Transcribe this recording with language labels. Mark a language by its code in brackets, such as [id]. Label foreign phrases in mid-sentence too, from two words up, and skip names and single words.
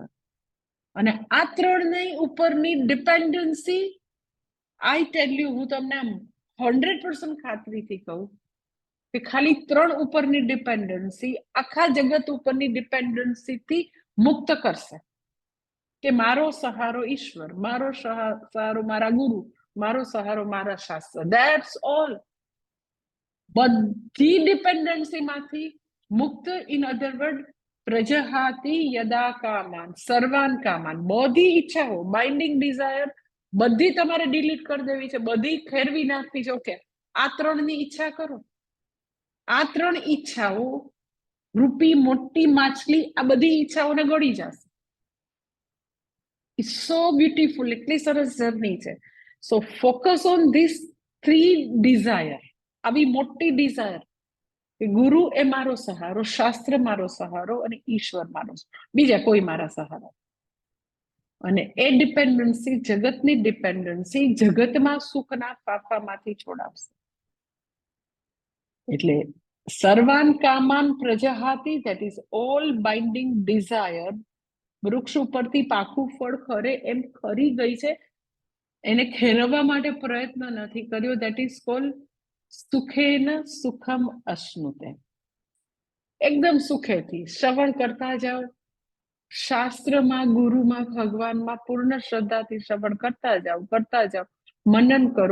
[gu] અને આ 3 ઉપરની ડિપેન્ડન્સી, [en] I tell you, [gu] હું તમને 100% ખાતરીથી કહું કે ખાલી 3 ઉપરની ડિપેન્ડન્સી આખા જગત ઉપરની ડિપેન્ડન્સીથી મુક્ત કરશે. કે મારો સહારો ઈશ્વર, મારો સહારો મારા ગુરુ, મારો સહારો મારા શાસ્ત્ર. [en] that's all. [gu] બધી ડિપેન્ડન્સીમાંથી મુક્ત. [en] in other word, [sa] પ્રજહાતિ યદા કામાન સર્વાન કામાન, [gu] બધી ઈચ્છાઓ, [en] binding desire [gu] બધી તમારે ડિલીટ કરી દેવી છે, બધી ખેરવી નાખવી છે. ઓકે, આ 3ની ઈચ્છા કરો. આ 3 ઈચ્છાઓ રૂપી મોટી માછલી આ બધી ઈચ્છાઓને ગળી જશે. [en] it's so beautiful, [gu] એટલી સરસ જર્ની છે. [en] so focus on this 3 desire. [gu] આવી મોટી ડિઝાયર કે ગુરુ એ મારો સહારો, શાસ્ત્ર મારો સહારો અને ઈશ્વર મારો, બીજા કોઈ મારા સહારા. અને એ ડિપેન્ડન્સી, જગતની ડિપેન્ડન્સી, જગતમાં સુખના ફાફામાંથી છોડાવશે. [sa] એટલે સર્વાન કામાન પ્રજહાતિ, [en] that is all binding desire, [gu] વૃક્ષ ઉપરથી પાકું ફળ ખરે એમ ખરી ગઈ છે, એને ખેરવવા માટે પ્રયત્ન નથી કર્યો. [en] that is called [sa] સુખેન સુખમ અશ્નુતે. [gu] એકદમ સુખેથી શ્રવણ કરતા જાઓ, શાસ્ત્રમાં, ગુરુમાં, ભગવાનમાં પૂર્ણ શ્રદ્ધાથી શ્રવણ કરતા જાઓ, મનન કરો.